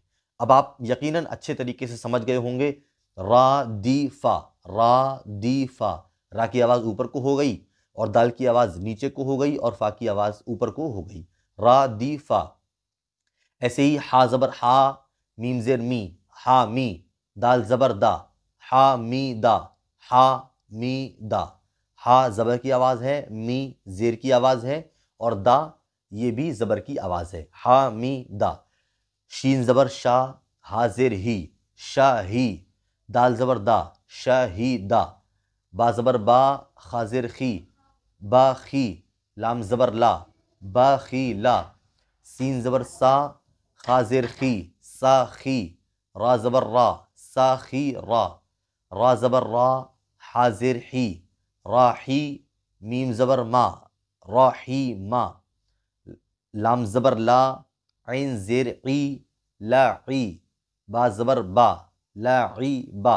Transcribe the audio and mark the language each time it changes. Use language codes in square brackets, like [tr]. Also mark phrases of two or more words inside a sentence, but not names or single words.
[ur] اب آپ یقیناً اچھے طریقے سے سمجھ گئے ہوں گے۔ را دی فا، را دی فا، را کی آواز اوپر کو ہو گئی اور دال کی آواز نیچے کو ہو گئی اور فا کی آواز اوپر کو ہو گئی، را دی فا۔ ایسے ہی ہا زبر ہا، میم زیر می، ہا می، دال زبر دا، ہا می دا، ہا می دا۔ ہا زبر کی آواز ہے، می زیر کی آواز ہے، اور دا یہ بھی زبر کی آواز ہے، ہا می دا۔ شین زبر شا، ہا زیر ہی، شا ہی، دال زبر دا، شا ہی دا۔ با زبر با، خا زیر خی، با خی، لام زبر لا، با خی لا۔ سین زبر سا، خا زیر خی، سا خی، را زبر را، سا خی را۔ را زبر را، حا زیر حی، را حی، میم زبر ما، را حی ما۔ لام زبر لا، عین زیر عی، لا عی، با زبر با، لا عی با۔